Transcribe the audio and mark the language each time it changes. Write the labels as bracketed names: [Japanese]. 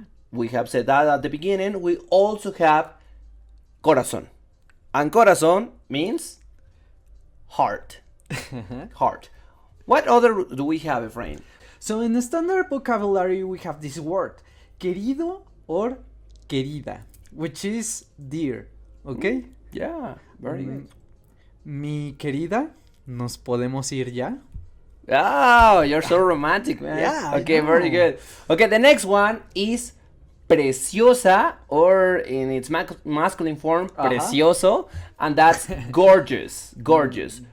[English] We have said that at the beginning. We also have Corazón, and Corazón means heart. Heart. What other do we have, Efrain? So in the standard vocabulary, we have this word, querido or querida, which is dear, okay? Yeah, very good. [Spanish] Mi querida, ¿nos podemos ir ya? [English] Oh, you're so romantic, man. Yeah, I Okay, know. very good. Okay, the next one is preciosa, or in its masculine form, precioso, and that's gorgeous, gorgeous.